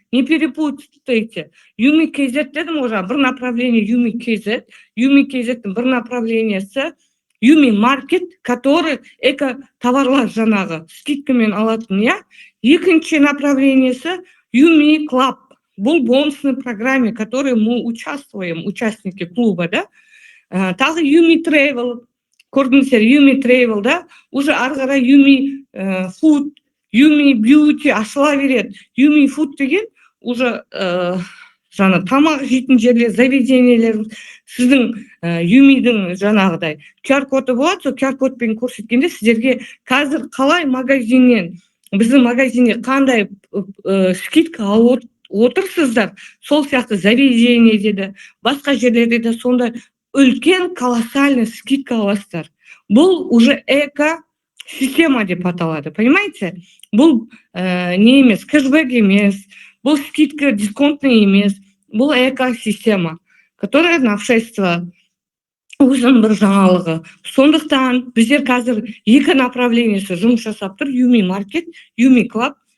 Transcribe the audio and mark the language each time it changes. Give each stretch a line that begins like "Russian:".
Russian: Не перепутайте. Юми KZ дедім уже, бір направление Юми KZ.
Kazakh: Юми KZ-тің бір направлениясы Юми маркет, который эко-товарлар жаңағы скидкамен алатын, я. Екінші направлениясы Юми Club.
Russian: Бұл бонусной программе, в которой мы участвуем, участники клуба, да.
Kazakh: Тағы Юми Travel, көрдіңіздер, Юми Travel, да. Уже арғара Юми Food, Юми Beauty ашыла береді. Юми Food деген уже жаңа тамақ жейтін жерлер, заведениелер, сіздің Юмидің жаңағыдай QR-коды болады, сол QR-кодпен көрсеткенде сіздерге қазір қалай магазиннен, біздің магазинде қандай скидка алып отырсыздар, сол сияқты заведениеде де, басқа жерлерде де сондай үлкен колоссальный скидка аласыздар. Бұл уже эко-система деп аталады, понимаете? Бұл не емес, кэшбэк емес, бұл скидка дисконтный емес, бұл эко-система,
Russian: которая новшество,
Kazakh: өзінің бір жаңалығы. Сондықтан біздер қазір екі направлениесі жұмыс жасап тұр: Юми маркет, Юми клаб.